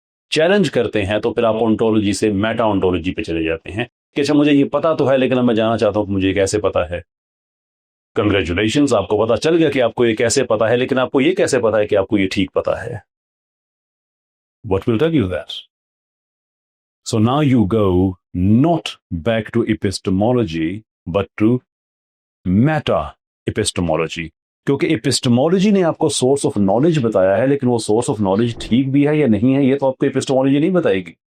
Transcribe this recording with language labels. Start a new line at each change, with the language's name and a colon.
Urdu: Challenge کرتے ہیں تو پھر آپ ontology سے میٹا ontology پہ چلے جاتے ہیں کہ اچھا مجھے یہ پتا تو ہے لیکن اب میں جاننا چاہتا ہوں کہ مجھے کیسے پتا ہے۔ کنگریچولیشنز، آپ کو پتا چل گیا کہ آپ کو یہ کیسے پتا ہے، لیکن آپ کو یہ کیسے پتا ہے کہ آپ کو یہ ٹھیک پتا ہے؟
English: What will tell you that? So now you go not back to epistemology but to meta epistemology.
Urdu: کیونکہ اپسٹمولوجی نے آپ کو سورس آف نالج بتایا ہے، لیکن وہ سورس آف نالج ٹھیک بھی ہے یا نہیں ہے یہ تو آپ کو اپسٹمولوجی نہیں بتائے گی.